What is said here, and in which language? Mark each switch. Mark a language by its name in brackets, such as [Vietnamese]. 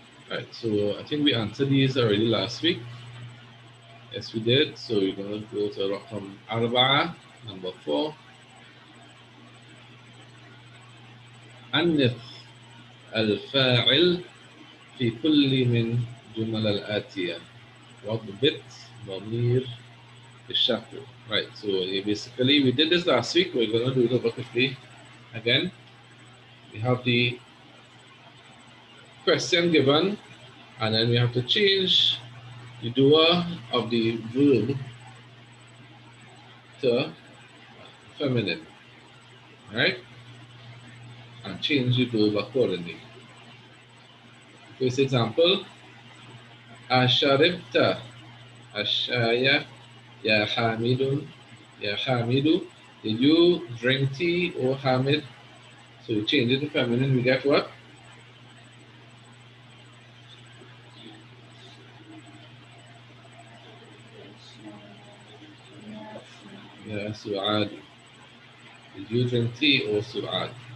[English] Right. So I think we answered these already last week. Yes, we did. So we're going to go to [Arabic] رقم [English] 4, number 4. [Arabic] أنث الفاعل في كل من جمل الآتية. واضبط ضمير الشكل. Right. [English] So basically we did this last week. We're going to do it over quickly again. We have the question given, and then we have to change the doer of the verb to feminine, right? And change the verb accordingly. [Arabic] First example, أشربت الشاي يا حامد يا حامد. [English] Did you drink tea, or Hamid? So we change it to feminine, we get what? Ya Su'ad. Did you drink tea or Su'ad?